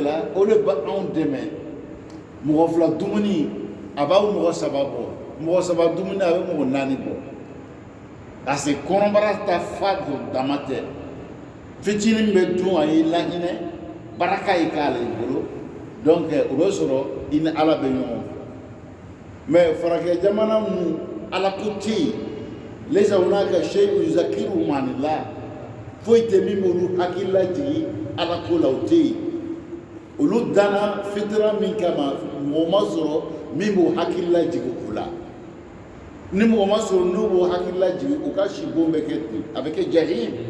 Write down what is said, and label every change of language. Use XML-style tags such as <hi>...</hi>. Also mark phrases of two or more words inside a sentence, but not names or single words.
<bm>la o de b'anw dɛmɛ mɔgɔ fila dumuni a b'aw mɔgɔ saba bɔ mɔgɔ saba dumuni a bɛ mɔgɔ naani bɔ</bm> <fr>parce que</fr> <bm>kɔnɔbara ta fa dama tɛ fitinin bɛ dun a y'i lahinɛ baraka y'i k'ale bolo donc o bɛ sɔrɔ i ni ala bɛ ɲɔgɔn fɛ mais farakɛ jamana mun ala ko tɛ yen</bm> <ar>lesa hunaka shay'un yuzakiruhum anillah</ar> <bm>foyi tɛ min b'olu hakili lajigin ala ko la o tɛ yen olu danna fitira min kama mɔgɔ ma sɔrɔ min b'o hakili lajigin o la ni mɔgɔ ma sɔrɔ n'u b'o hakili lajigin u ka si bon bɛ kɛ ten a bɛ kɛ jahim</bm>